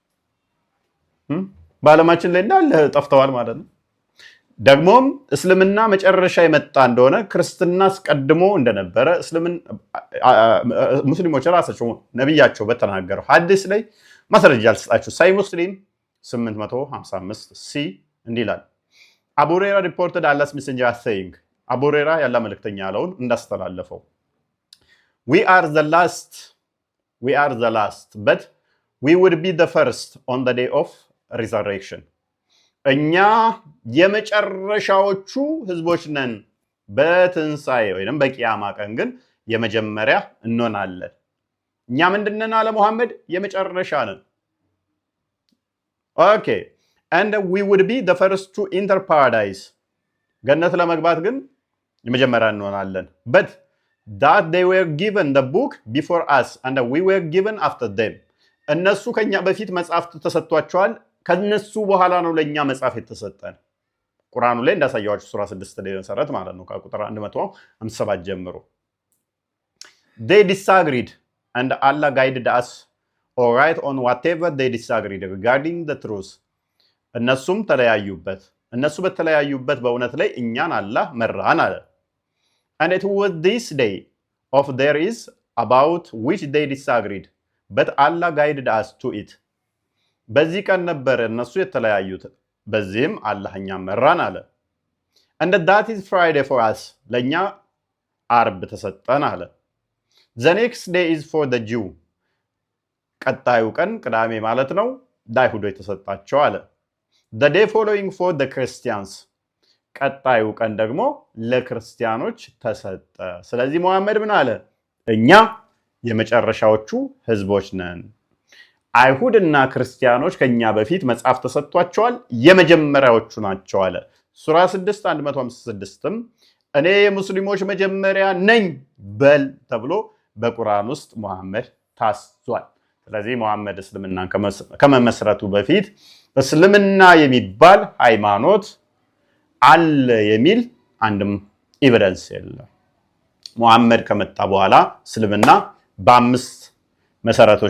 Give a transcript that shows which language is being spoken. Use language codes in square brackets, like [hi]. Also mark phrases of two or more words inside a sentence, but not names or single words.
[am] በዓለማችን ላይ እንዳለ ጠፍተዋል ማለት ነው። ደግሞም እስልምና መጨረሻ የመጣ እንደሆነ ክርስትና አስቀድሞ እንደነበረ ሙስሊሞች ራሳቸው ነብያቸው በተናገረው ሐዲስ ላይ ማስረጃ አልሰጣችሁ። ሳይ ሙስሊም 855 ሲ እንዲህ ይላል። አቡ ሁረይራ [en] reported Allah's Messenger saying [am] አቡ ሁረይራ ያለ መልእክተኛ ያለውን እንዳስተላለፈው [en] we are the last but we would be the first on the day of resurrection [am] እኛ የመጨረሻዎቹ ህዝቦች ነን በትንሳኤ ወይንም በቂያማ ቀን ግን የመጀመሪያ እንሆናለን። እኛ ምንድነን አለ መሐመድ? የመጨረሻ ነን። ኦኬ [en] and we would be the first to enter paradise [am] ገነት ለመግባት ግን የመጀመሪያ እንሆናለን። [en] but that they were given the book before us and we were given after them [am] እነሱ ከኛ በፊት መጽሐፍት ተሰጥቷቸዋል ከነሱ በኋላ ነው ለኛ መጽሐፍ የተሰጠን። ቁርአኑ ላይ እንዳሳያችሁ ሱራ 6 ላይ መሰረት ማለት ነው ከቁጥር 157 ጀምሮ [en] they disagreed and Allah guided us all right on whatever they disagreed regarding the truth [am] እነሱም ተለያዩበት እነሱ በተለያዩበት በእውነት ላይ እኛን አላህ መራን አለ። [en] and it was this day of there is about which they disagreed but Allah guided us to it [am] በዚህ ቀን ነበር እነሱ የተለያዩት በዚህም አላህ እኛን መራን አለ። [en] and that is Friday for us [am] ለኛ አርብ ተሰጠን አለ። [en] the next day is for the Jew [am] ቀጣዩ ቀን ቅዳሜ ማለት ነው ለአይሁዶች ተሰጣቸው አለ። [en] the day following for the Christians [am] ቀጣዩ ቀን ደግሞ ለክርስቲያኖች ተሰጠ። ስለዚህ መሐመድ ምን አለ? እኛ የመጨረሻዎቹ ህዝቦች ነን። አይሁድና ክርስቲያኖች ከኛ በፊት መጽሐፍ ተሰጥቷቸዋል የመጀመሪያዎቹ ናቸው አለ። ሱራ 6 156ም እኔ የሙስሊሞች መጀመሪያ ነኝ በል ተብሎ በቁርአን ውስጥ መሐመድ ታስዟል። ስለዚህ መሐመድ እስልምናን ከመመስረቱ በፊት እስልምና የሚባል ሃይማኖት አለ የሚል አንድም ኤቪደንስ የለም። መሐመድ ከመጣ በኋላ እስልምና በ5 መሰረቶች